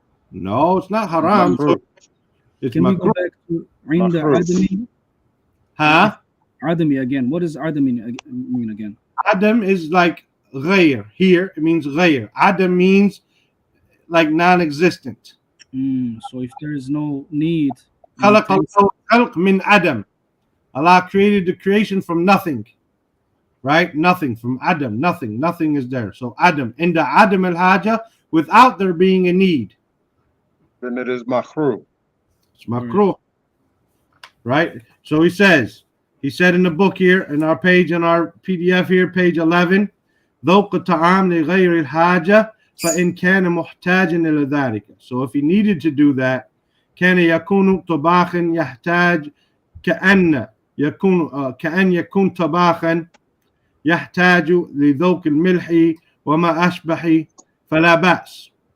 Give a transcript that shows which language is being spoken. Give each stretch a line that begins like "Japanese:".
English: No, it's not haram. It's Can we go makruh. back to Inda Adami? Huh? Adami again. What does Adami mean again? Adam is like ghayr. Here it means ghayr. Adam means like non-existent. So if there is no need,
Arabic: خلق الله خلق من Adam.
English: Allah created the creation from nothing. Right? Nothing. From Adam. Nothing. Nothing is there. So Adam. In the Adam al-Haja, without there being a need. Then it is makruh. It's makruh. Right? So he said in the book here, in our page, in our PDF here, page 11,
Arabic: ذوق الطعام لغير الحاجة فإن كان محتاجا إلى ذلك.
English: So if he needed to do that,
Arabic: كان يكون طباخا يحتاج كأن يكون طباخا يحتاج لذوق الملح وما أشبه فلا بأس.